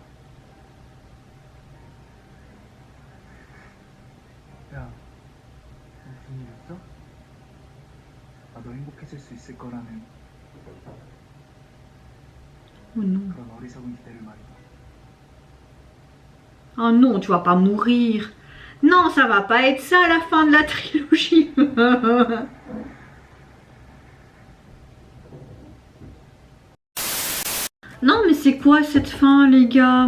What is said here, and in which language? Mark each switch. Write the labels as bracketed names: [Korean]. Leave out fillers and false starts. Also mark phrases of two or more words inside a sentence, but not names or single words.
[Korean] 야, 무슨 일 있어? 나도 행복해질 수 있을 거라는 [French] Oh non. [Korean] 그런 어리석은 기대를 말이다. [French] Oh non, tu vas pas mourir. Non, ça va pas être ça la fin de la trilogie. Non, mais c'est quoi cette fin, les gars?